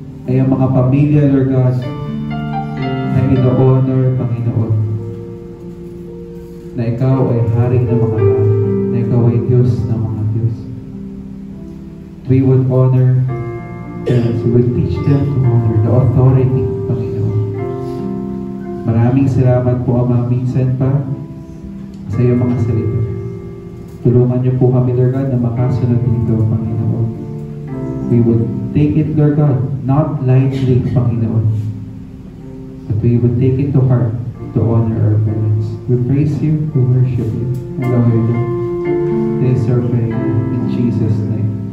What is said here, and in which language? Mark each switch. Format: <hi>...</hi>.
<tl>Ay ang mga pamilya, Lord God, na ino-honor, Panginoon, na ikaw ay hari ng mga hari, na ikaw ay Diyos ng mga Diyos.</tl> <en>We would honor parents, we would teach them to honor the authority, Panginoon.</en> <tl>Maraming salamat po, Ama, minsan pa sa iyong mga salita. Tulungan niyo po kami, Lord God, na makasunod dito, Panginoon.</tl> <en>We would take it, Lord God, not lightly, Panginoon, but we would take it to heart to honor our parents. We praise you, we worship you. And Lord, this is our prayer in Jesus' name.</en>